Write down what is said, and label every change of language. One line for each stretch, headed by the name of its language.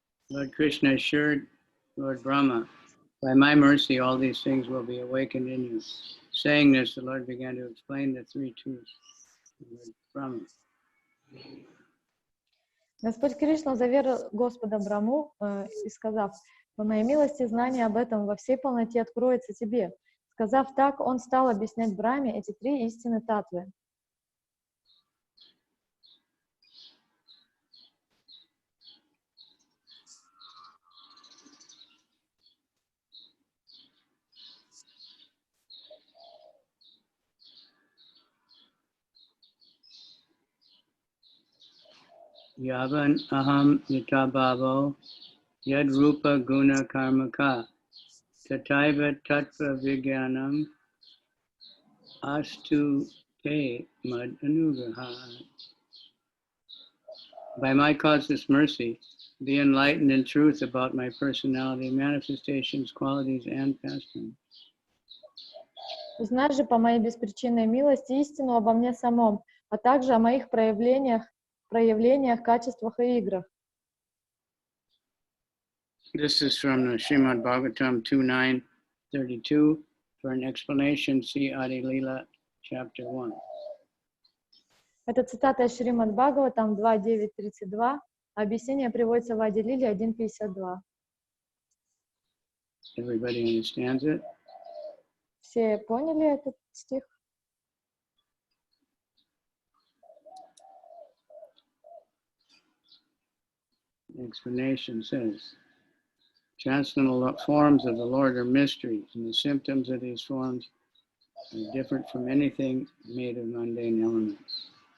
English: Lord Krishna assured Lord Brahma, by my mercy all these things will be awakened in you. Saying this, the Lord began to explain the 3 truths of Lord Brahma.
Russian: Господь Кришна заверил Господа Браму и сказав: «По моей милости знание об этом во всей полноте откроется тебе». Сказав так, он стал объяснять Браме эти 3 истины татвы.
Sanskrit: Yavan aham yatabhavo yad rupa guna karmaka Tataiva tattva vigyanam astu te mad anugraha.
English: By my causeless mercy, be enlightened in truth about my personality, manifestations, qualities, and pastimes.
Russian: Узнай же по моей беспричинной милости истину обо мне самом, а также о моих проявлениях, качествах и играх.
English: This is from the Srimad Bhagavatam 2.9.32. For an explanation, see Adi-lila, chapter 1.
Russian: Это цитата из Шримад Бхагаватам 2.9.32. Объяснение приводится в Ади-лиле 1.52.
English: Everybody understands it?
Russian: Все поняли этот стих?
English: The explanation says, transcendental forms of the Lord are mysteries, and the symptoms of these forms are different from anything made of mundane elements.